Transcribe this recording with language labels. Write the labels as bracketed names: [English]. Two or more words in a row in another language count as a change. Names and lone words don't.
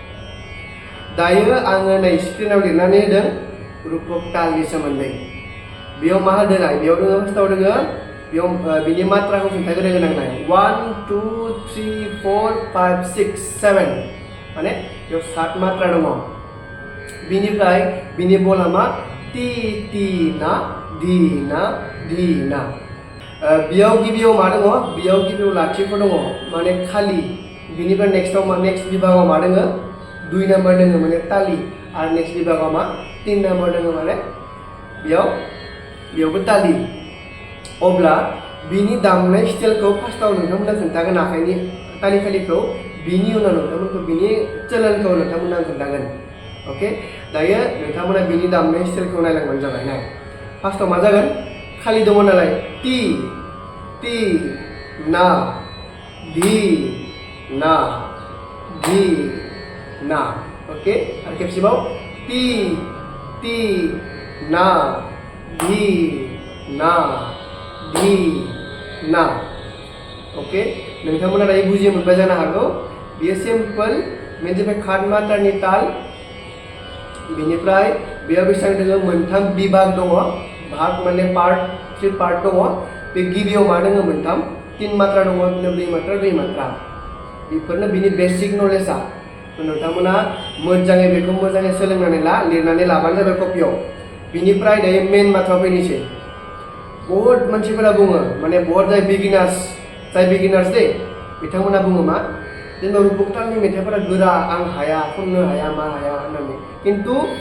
[Bodo] दायो आङो नै स्क्रिनाव लिरनानै होदों रुपक तालनि सोमोन्दै बेयाव मा होदों बेयाव दङ फार्स्टआव दङ बेयाव बिनि मात्राखौ खोन्थाग्रोनो गोनां 1 2 3 4 5 6 7 माने बेयाव 7 मात्रा दङ बिनिफ्राय बिनि बला मा टी टी ना धी ना धी ना बेयाव गिबियाव मा दङ बेयाव गिबियाव लाथिख' दङ माने खालि बिनिफ्राय नेक्स्ट बिभागाव मा दङ 2 नाम्बार दङ माने तालि आरो नेक्स्ट बिभागाव मा 3 नाम्बार दङ माने बेयावबो तालि अब्ला बिनि दामनाय स्टाइलखौ फार्स्टआव नोंथांमोना खोन्थागोन आखाइनि तालिखौ बिनि उनाव नोंथांमोनखौ बिनि चेनेलखौ नोंथांमोना खोन्थागोन ओके दायो नोंथांमोना बिनि दामनाय स्टाइलखौ नायलांबानो जाबाय नाय फार्स्टआव मा जागोन खालि दङ नालाय टी टी ना धी ना धी ना ओके आरो खेबसेबाव टी टी ना धी ना धी ना ओके नोंथांमोना दायो बुजि मोनबाय जानो हागौ बेयो सिम्पल मोनसे खाद मात्रानि ताल बिनिफ्राय बेयाव बेसेबां दङ मोनथाम बिभाग दङ भाग माने पार्ट 3 पार्ट दङ बे गिबियाव मा दङ मोनथाम 3 मात्रा दङ बिनिफ्राय 2 मात्रा बेफोरनो बिनि [English] basic knowledge [Bodo] नोंथांमोना मोजाङै बेखौ मोजाङै सोलोंनानै लिरनानै लाबानो जाबाय कपियाव बिनिफ्राय दायो मेन बाथ्रा फैनोसै बहुत मानसिफोरा बुङो माने बहुत जाय बिगिनार्स दे बिथांमोना बुङो मा जेनेबा रुपक तालनि मेथाइफोरा गोरा आं हाया खननो हाया मा हाया होननानै खिन्थु